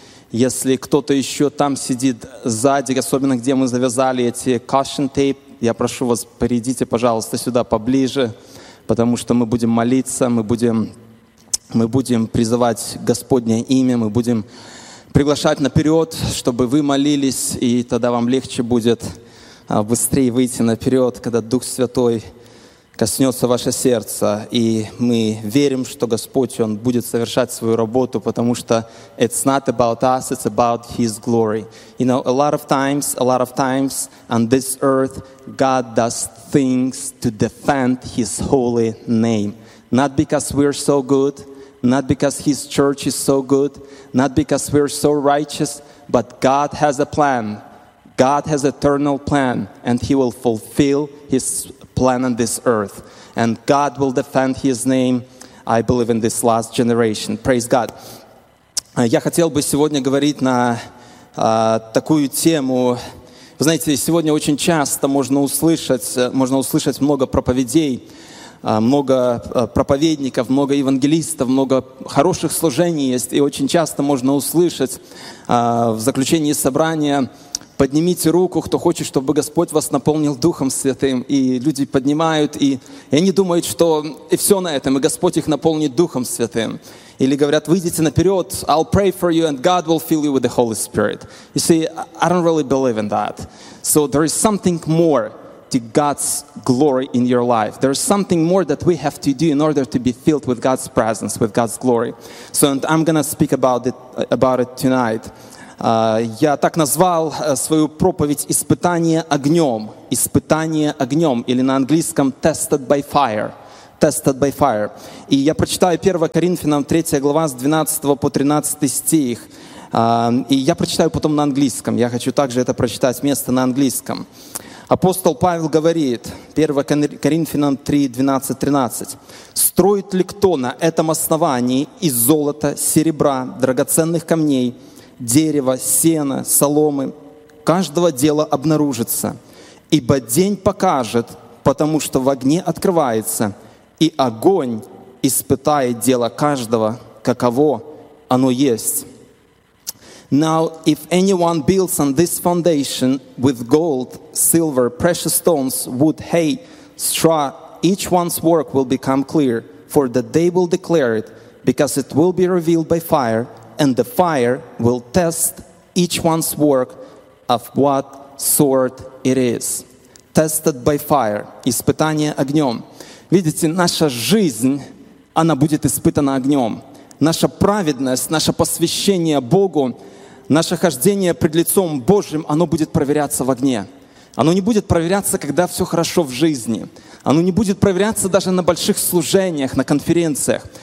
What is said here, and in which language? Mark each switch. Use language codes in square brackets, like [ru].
[ru] Если кто-то еще там сидит сзади, особенно где мы завязали эти caution tape, я прошу вас, перейдите, пожалуйста, сюда поближе, потому что мы будем молиться, мы будем призывать Господне имя, мы будем приглашать наперед, чтобы вы молились, и тогда вам легче будет быстрее выйти наперед, когда Дух Святой коснется ваше сердце. И мы верим, что Господь, Он будет совершать свою работу, потому что [en] it's not about us, it's about His glory. You know, a lot of times on this earth, God does things to defend His holy name. Not because we're so good, not because His church is so good, not because we're so righteous, but God has a plan. God has eternal plan, and He will fulfill His plan on this earth. And God will defend His name, I believe, in this last generation. Praise God. [ru] Я хотел бы сегодня говорить на такую тему. Вы знаете, сегодня очень часто можно услышать много проповедей, много проповедников, много евангелистов, много хороших служений есть. И очень часто можно услышать в заключении собрания: «Поднимите руку, кто хочет, чтобы Господь вас наполнил Духом Святым». И люди поднимают, и они думают, что и все на этом, и Господь их наполнит Духом Святым. Или говорят: «Выйдите наперед, [en] I'll pray for you, and God will fill you with the Holy Spirit». You see, I don't really believe in that. So there is something more to God's glory in your life. There's something more that we have to do in order to be filled with God's presence, with God's glory. So, and I'm going to speak about it tonight. [ru] Я так назвал свою проповедь «Испытание огнем». «Испытание огнем», или на английском [en] «Tested by fire». «Tested by fire». [ru] И я прочитаю 1 Коринфянам 3 глава с 12 по 13 стих. И я прочитаю потом на английском. Я хочу также это прочитать место на английском. Апостол Павел говорит, 1 Коринфянам 3, 12-13, «Строит ли кто на этом основании из золота, серебра, драгоценных камней, дерева, сена, соломы? Каждого дела обнаружится, ибо день покажет, потому что в огне открывается, и огонь испытает дело каждого, каково оно есть». [en] Now, if anyone builds on this foundation with gold, silver, precious stones, wood, hay, straw, each one's work will become clear, for the day will declare it, because it will be revealed by fire, and the fire will test each one's work of what sort it is. Tested by fire. [ru] Испытание огнем. Видите, наша жизнь, она будет испытана огнем. Наша праведность, наше посвящение Богу, наше хождение пред лицом Божьим, оно будет проверяться в огне. Оно не будет проверяться, когда все хорошо в жизни. Оно не будет проверяться даже на больших служениях, на конференциях.